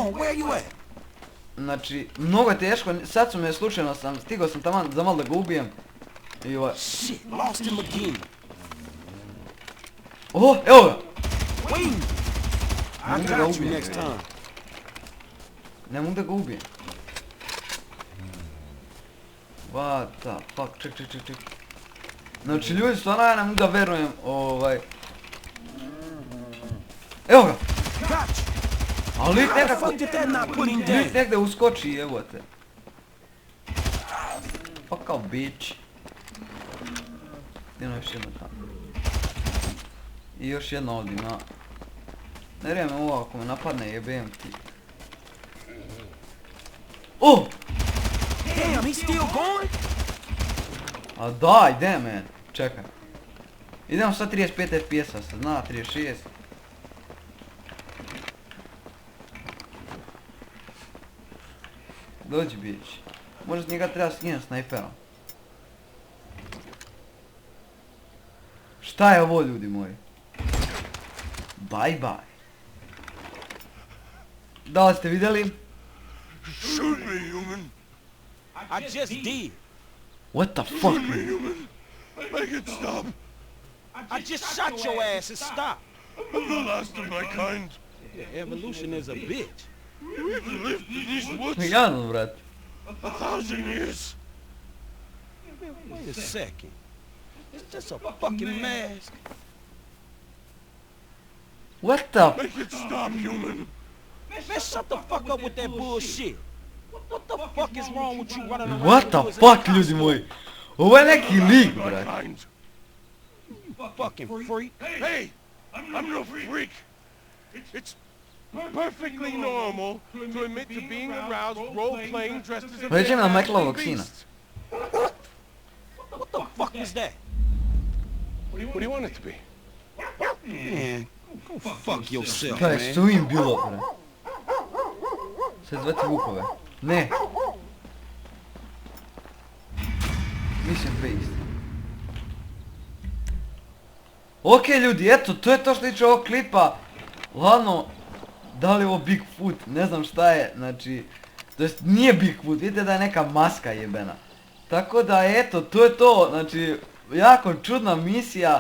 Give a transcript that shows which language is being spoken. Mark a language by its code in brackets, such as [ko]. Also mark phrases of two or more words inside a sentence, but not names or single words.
[bs] Znači, mnogo je teško, sad su me slučajno stigao sam taman za malo da ga ubijem. I ovaj... O, evo ga! Ne mogu da ga ubijem. Ne mogu da ga ubijem. [en] What the fuck, [bs] ček. Znači ljudi, stvarno ja ne mogu da verujem, Evo ga! Ali lik nekako... Lik negdje uskoči, evo te. [en] Fuck off, bitch. [bs] Idemo još jedno tamo. I još jedno ovdje ima. Ne vrijeme ovo, ako me napadne jebem ti. Oh! A daj, [en] damn man. [bs] Čekaj. Idemo sad 35 FPS-a, sad zna 36. Dođi bić. Možda njega treba skinuti snajperom. Šta je ovo ljudi moji? [en] Bye bye. [bs] Da li ste vidjeli? [en] Shoot me, human. I just did. What the fuck? Shoot me, human. Make it stop. I just shot your ass and stop. I'm the last of my kind. Evolution is a bitch. We've lived in these woods [bs] Jadno, brat. [en] 1,000 years. Wait a second. It's just a fucking mask. What the? Make it stop, human. Man, shut the fuck up with that bullshit. What the fuck is wrong with you running around? What the fuck [bs] ljudi moji? Ovo je neki lik, brat. [en] You fucking freak. Hey, I'm no freak. It's perfectly normal to admit to being aroused role-playing dressed as a [bs] Pređem na man Michaelovog and sina. [en] beast. What the fuck was that? What do you want it to be? Man, go fuck yourself, [bs] Kaj, man. što im bilo, brat? Sad zvati vukove. Ne. [en] Mission based. [bs] Ok ljudi, eto, to je to što tiče ovog klipa. Ladno, da li je ovo Bigfoot, ne znam šta je, znači, to jest nije Bigfoot, vidite da je neka maska jebena. Tako da eto, to je to, znači, jako čudna misija.